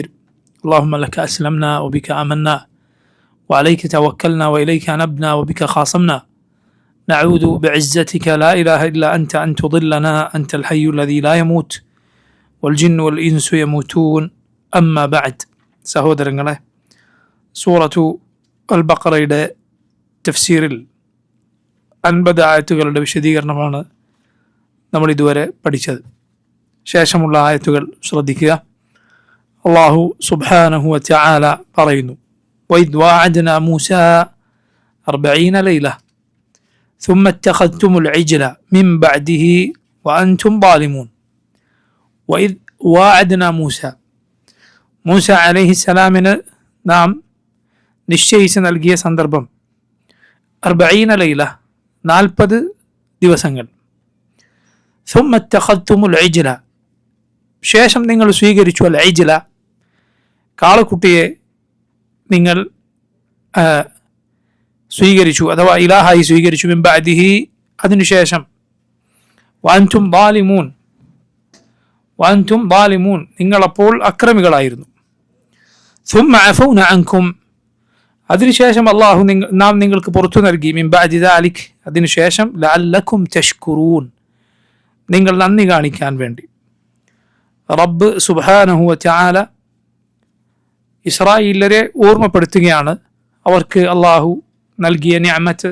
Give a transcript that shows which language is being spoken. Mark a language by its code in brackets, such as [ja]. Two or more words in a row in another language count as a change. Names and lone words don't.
[ar] اللهم لك أسلمنا وبك آمنا وعليك توكلنا وإليك نبنا وبك خاصمنا. نعوذ بعزتك لا إله إلا أنت أن تضلنا. أنت الحي الذي لا يموت والجن والإنس يموتون. أما بعد. [ml] സഹോദരങ്ങളെ, സൂറത്തു അൽ ബഖറയുടെ തഫ്സീറിൽ 50 ആയത്തുകളുടെ വിശദീകരണമാണ് നമ്മൾ ഇതുവരെ പഠിച്ചത്. ശേഷമുള്ള ആയത്തുകൾ ശ്രദ്ധിക്കുക. അല്ലാഹു [ar] سبحانه وتعالى [ml] പറയുന്നു, [ar] وَإِذْ وَاعَدْنَا مُوسَى 40 لَيْلَةً ثُمَّ اتَّخَذْتُمُ الْعِجْلَ مِنْ بَعْدِهِ وَأَنْتُمْ ظَالِمُونَ. وَإِذْ وَاعَدْنَا مُوسَى, [ml] മൂസ അലൈഹിസ്സലാമിന് നാം നിശ്ചയിച്ച് നൽകിയ സന്ദർഭം 40 ലൈല, 40 ദിവസങ്ങൾ. [ar] ثم اتخذتم العجل, [ml] ശേഷം നിങ്ങൾ സ്വീകരിച്ചു [ar] العجل, [ml] കാളക്കുട്ടിയെ നിങ്ങൾ സ്വീകരിച്ചു അഥവാ ഇലാഹായി സ്വീകരിച്ചു. [ar] من بعده, അതിനുശേഷം. وأنتم ظالمون, [ml] നിങ്ങളപ്പോൾ അക്രമികളായിരുന്നു. [ar] ثم عفونا عنكم, [ml] അതിനുശേഷം അള്ളാഹു നാം നിങ്ങൾക്ക് പുറത്തു നൽകി. [ar] من بعد ذلك, അതിനുശേഷം. لعلكم تشكرون, [ml] നിങ്ങൾ നന്ദി കാണിക്കാൻ വേണ്ടി. റബ്ബ് [ar] سبحانه وتعالى [ml] ഇസ്രായേലിയരെ ഓർമ്മപ്പെടുത്തുകയാണ് അവർക്ക് അള്ളാഹു നൽകിയ നിഅമത്ത്.